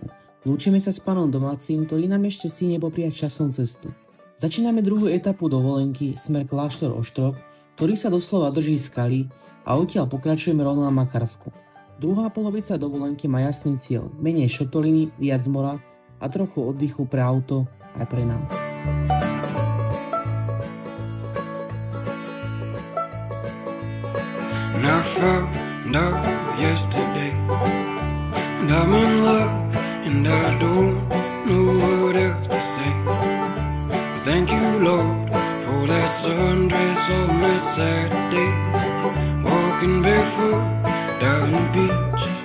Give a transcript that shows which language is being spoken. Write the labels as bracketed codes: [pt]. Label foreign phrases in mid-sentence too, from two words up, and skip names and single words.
[sk] Lúčime sa s pánom domácim, ktorý nám ešte stíne popriať časnú cestu. Začíname druhú etapu dovolenky, smer Kláštor Oštrok, ktorý sa doslova drží skaly a odtiaľ pokračujeme rovno na Makarsku. Druhá polovica dovolenky má jasný cieľ, menej šotoliny, viac mora a trochu oddychu pre auto aj pre nás. [en] And I found out yesterday, and I'm in love, and I don't know what else to say. But thank you, Lord, for that sundress on that Saturday, walking barefoot down the beach.